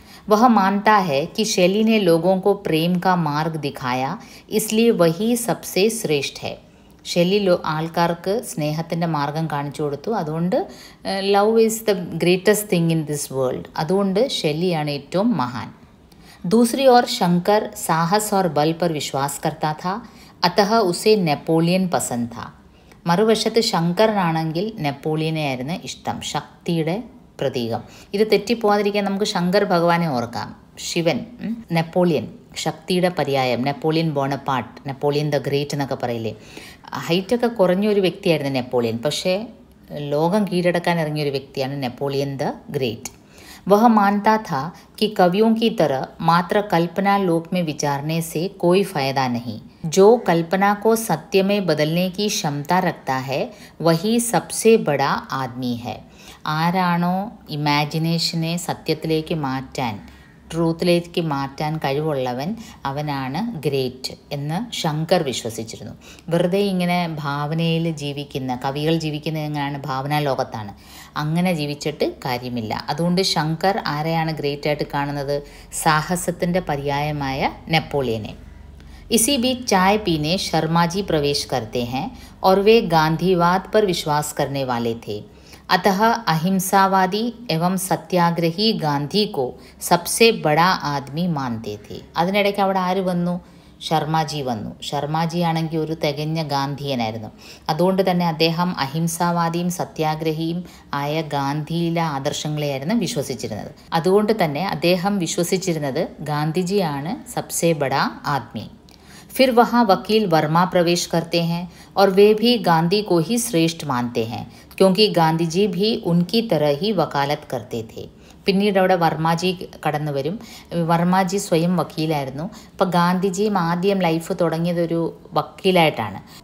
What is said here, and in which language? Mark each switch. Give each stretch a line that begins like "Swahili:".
Hindi: वह मानता है कि शैली ने लोगों को प्रेम का मार्ग दिखाया, इसलिए वही सबसे श्रेष्ठ है.
Malayalam: ഷെല്ലി ആൾക്കാർക്ക് സ്നേഹത്തിൻ്റെ മാർഗം കാണിച്ചു കൊടുത്തു.
English: അതുകൊണ്ട് love is the greatest thing in this world.
Malayalam: അതുകൊണ്ട് ഷെല്ലിയാണ് ഏറ്റവും മഹാൻ.
Hindi: दूसरी ओर शंकर साहस और बल पर विश्वास करता था, अतः उसे नेपोलियन पसंद था.
Malayalam: മറുവശത്ത് ശങ്കറിനാണെങ്കിൽ നെപ്പോളിയനെ ആയിരുന്നു ഇഷ്ടം, ശക്തിയുടെ പ്രതീകം. ഇത് തെറ്റിപ്പോകാതിരിക്കാൻ നമുക്ക് ശങ്കർ ഭഗവാനെ ഓർക്കാം. ശിവൻ, നെപ്പോളിയൻ ശക്തിയുടെ പര്യായം, Napoleon Bonaparte, Napoleon the great എന്നൊക്കെ പറയില്ലേ. ഹൈറ്റൊക്കെ കുറഞ്ഞൊരു വ്യക്തിയായിരുന്നു നെപ്പോളിയൻ, പക്ഷേ ലോകം കീഴടക്കാൻ ഇറങ്ങിയൊരു വ്യക്തിയാണ് നെപ്പോളിയൻ ദ ഗ്രേറ്റ്.
Hindi: वह मानता था कि कवियों की तरह मात्र कल्पना लोक में विचारने से कोई फायदा नहीं. जो कल्पना को सत्य में बदलने की क्षमता रखता है वही सबसे बड़ा आदमी है.
Malayalam: ആരാണോ ഇമാജിനേഷനെ സത്യത്തിലേക്ക് മാറ്റാൻ, ട്രൂത്തിലേക്ക് മാറ്റാൻ കഴിവുള്ളവൻ, അവനാണ് ഗ്രേറ്റ് എന്ന് ശങ്കർ വിശ്വസിച്ചിരുന്നു. വെറുതെ ഇങ്ങനെ ഭാവനയിൽ ജീവിക്കുന്ന കവികൾ ജീവിക്കുന്നത് എങ്ങനെയാണ്? ഭാവനാ ലോകത്താണ്. അങ്ങനെ ജീവിച്ചിട്ട് കാര്യമില്ല. അതുകൊണ്ട് ശങ്കർ ആരെയാണ് ഗ്രേറ്റായിട്ട് കാണുന്നത്? സാഹസത്തിൻ്റെ പര്യായമായ നെപ്പോളിയനെ.
Hindi: इसी बीच चाय पीने शर्मा जी प्रवेश करते हैं और वे गांधीवाद पर विश्वास करने वाले थे। अतः अहिंसावादी एवं सत्याग्रही गांधी को सबसे बड़ा आदमी मानते थे.
Malayalam: അതിനിടയ്ക്ക് അവിടെ ആര് വന്നു? ശർമാജി വന്നു. ശർമാജി ആണെങ്കിൽ ഒരു തികഞ്ഞ ഗാന്ധിയനായിരുന്നു. അതുകൊണ്ട് തന്നെ അദ്ദേഹം അഹിംസാവാദിയും സത്യാഗ്രഹിയും ആയ ഗാന്ധിയിലെ ആദർശങ്ങളെയായിരുന്നു വിശ്വസിച്ചിരുന്നത്. അതുകൊണ്ട് തന്നെ അദ്ദേഹം വിശ്വസിച്ചിരുന്നത് ഗാന്ധിജിയാണ്
Hindi: സബ്സെ ബഡാ ആദ്മി. फिर वहाँ वकील वर्मा प्रवेश करते हैं और वे भी गांधी को ही श्रेष्ठ मानते हैं क्योंकि गांधी जी भी उनकी तरह ही वकालत करते थे.
Malayalam: പിന്നീട് അവിടെ വർമാജി കടന്നു വരും. വർമാജി സ്വയം വക്കീലായിരുന്നു. അപ്പോൾ ഗാന്ധിജിയും ആദ്യം ലൈഫ് തുടങ്ങിയതൊരു വക്കീലായിട്ടാണ്.